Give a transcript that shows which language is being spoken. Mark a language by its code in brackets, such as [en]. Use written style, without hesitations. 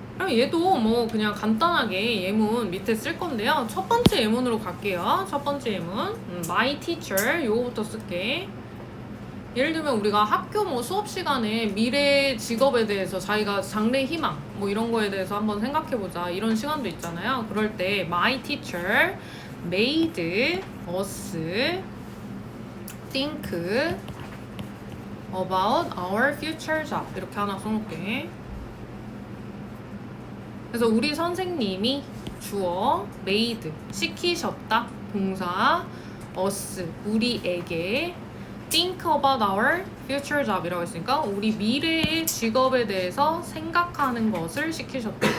[ko] 얘도 뭐 그냥 간단하게 예문 밑에 쓸 건데요. 첫 번째 예문으로 갈게요. 첫 번째 예문 [en] my teacher [ko] 요거부터 쓸게. 예를 들면 우리가 학교 뭐 수업 시간에 미래 직업에 대해서 자기가 장래 희망 뭐 이런 거에 대해서 한번 생각해보자 이런 시간도 있잖아요. 그럴 때 [en] my teacher made us think about our future job [ko] 이렇게 하나 써놓을게. 그래서 우리 선생님이 주어 made 시키셨다 동사 us 우리에게 [en] think about our future job [ko] 이라고 했으니까 우리 미래의 직업에 대해서 생각하는 것을 시키셨다.